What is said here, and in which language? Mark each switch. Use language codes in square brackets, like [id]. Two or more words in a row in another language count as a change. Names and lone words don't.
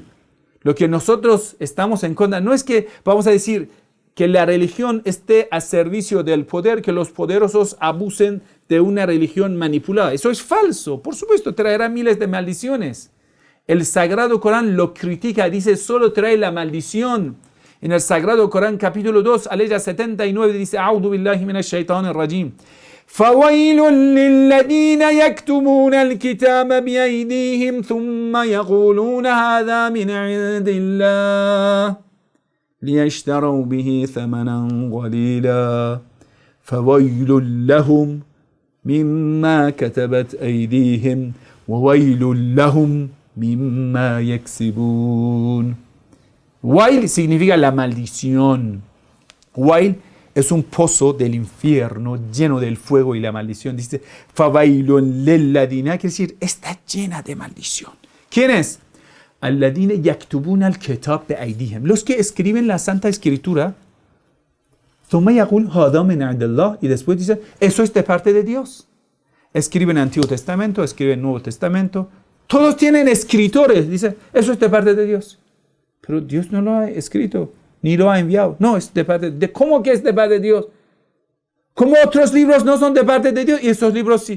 [es] Lo que nosotros estamos en contra no es que vamos a decir que la religión esté a servicio del poder, que los poderosos abusen de una religión manipulada. Eso es falso. Por supuesto, traerá miles de maldiciones. El Sagrado Corán lo critica, dice, solo trae la maldición. En el Sagrado Corán, capítulo 2, aleya 79, dice, [ar] أعوذ بالله من الشيطان الرجيم. فَوَيْلٌ لِلَّذِينَ يَكْتُمُونَ الْكِتَابَ بِأَيْدِيهِمْ ثُمَّ يَقُولُونَ هَذَا مِنْ عِنْدِ اللَّهِ لِيَشْتَرَوْا بِهِ ثَمَنًا قَلِيلًا فَوَيْلٌ لَهُمْ مِمَّا كَتَبَتْ أَيْدِيهِمْ وَوَيْلٌ لَهُمْ مِمَّا يَكْسِبُونَ. [es] Wail significa la maldición. Wail es un pozo del infierno lleno del fuego y la maldición. Dice, [ar] فويل للذين, [es] quiere decir, está llena de maldición. ¿Quién es? [ar] الذين يكتبون الكتاب بأيديهم. [es] Los que escriben la Santa Escritura. [ar] ثم يقول هذا من عند الله, [es] y después dicen, eso es de parte de Dios. Escriben Antiguo Testamento, escriben Nuevo Testamento. Todos tienen escritores. Dicen, eso es de parte de Dios. Pero Dios no lo ha escrito, ni lo ha enviado. No, es de parte de... ¿Cómo que es de parte de Dios? ¿Cómo otros libros no son de parte de Dios y estos libros sí?